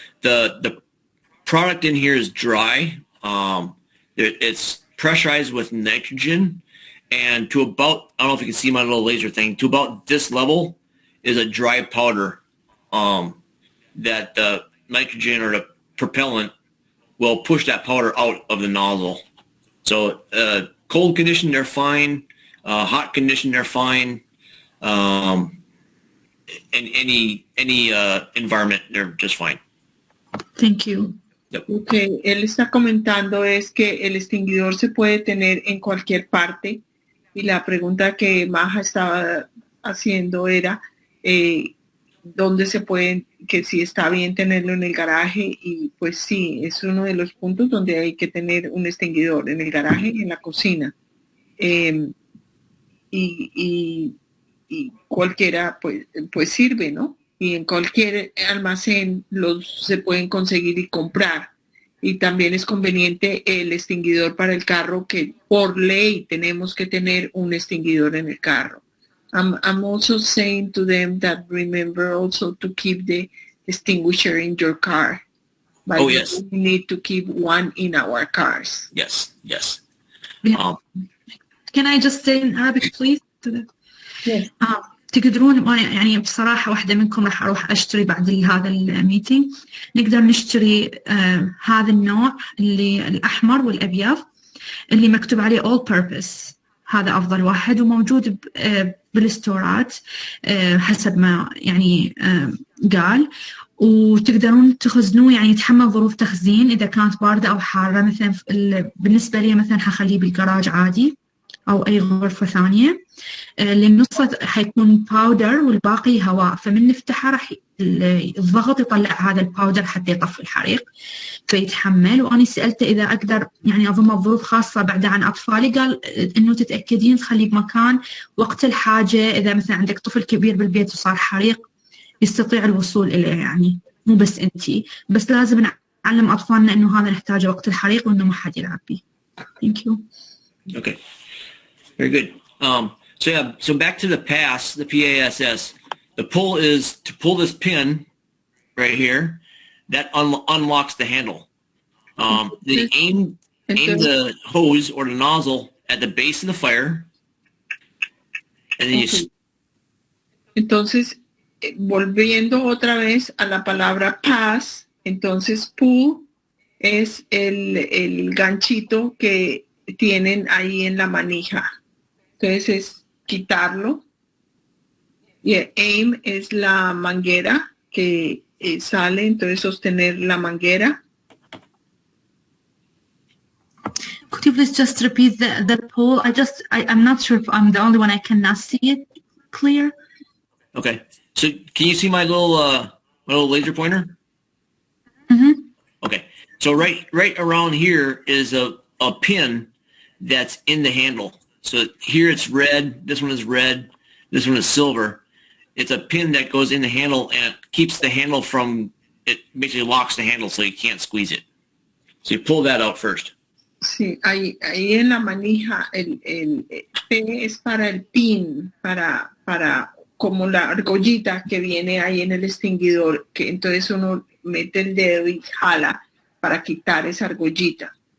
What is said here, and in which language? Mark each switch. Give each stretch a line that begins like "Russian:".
English: The product in here is dry. It's pressurized with nitrogen, and to about, I don't know if you can see my little laser thing, to about this level is a dry powder that the nitrogen or the propellant will push that powder out of the nozzle. So cold condition, they're fine. Hot condition, they're fine. In any environment, they're just fine. Thank you. Yep.
Spanish: Okay, él está comentando es que el extinguidor se puede tener en cualquier parte, y la pregunta que Maja estaba haciendo era dónde se pueden, que si está bien tenerlo en el garaje, y pues sí, es uno de los puntos donde hay que tener un extinguidor, en el garaje y en la cocina. Y cualquiera pues sirve, ¿no? Y en cualquier almacén se pueden conseguir y comprar. Y también es conveniente el extinguidor para el carro, que por ley tenemos que tener un extinguidor en el carro.
English: I'm also saying to them that remember also to keep the extinguisher in your car. But yes. We need to keep one in our cars. Yes. Yeah. Can I just say in Arabic, please? Yes.
Arabic: تقدرون، يعني بصراحة واحدة منكم راح أروح أشتري بعد هذا الميتينج، نقدر نشتري هذا النوع اللي الأحمر والأبيض اللي مكتوب عليه all purpose، هذا أفضل واحد وموجود بالستورات حسب ما يعني قال، وتقدرون تخزنوه، يعني يتحمل ظروف تخزين إذا كانت باردة أو حارة. مثلا بالنسبة لي مثلا حخليه بالجراج عادي أو أي غرفة ثانية، للنص حيكون باودر والباقي هواء، فمن نفتحه راح الضغط يطلع هذا الباودر حتى يطفي الحريق فيتحمل. وأنا سألته إذا أقدر يعني أضمه بظروف خاصة بعد عن أطفالي، قال إنه تتأكدين تخليه بمكان وقت الحاجة، إذا مثلا عندك طفل كبير بالبيت وصار حريق يستطيع الوصول إليه، يعني مو بس أنتي، بس لازم نعلم أطفالنا إنه هذا نحتاجه وقت الحريق وإنه ما حد يلعب به.
English: Thank you. Okay. Very good. So back to the PASS, the PASS. The pull is to pull this pin right here, that unlocks the handle. Then aim the hose or the nozzle at the base of the fire, and then you.
Spanish: Entonces, volviendo otra vez a la palabra pass, entonces pull es el ganchito que tienen ahí en la manija. Entonces es quitarlo. Y aim es la manguera que sale, entonces sostener la manguera.
English: Could you please just repeat the poll? I'm not sure if I'm the only one. I cannot see it clear. Okay. So can you see my little laser pointer? Mm-hmm. Okay. So right around here is a pin that's in the handle. So here it's red. This one is red. This one is silver. It's a pin that goes in the handle and keeps the handle from, it basically locks the handle so you can't squeeze it. So you pull that out first.
Spanish: Sí, ahí en la manija el P es para el pin, para como la argollita que viene ahí en el extinguidor, que entonces uno mete el dedo y jala para quitar esa argollita.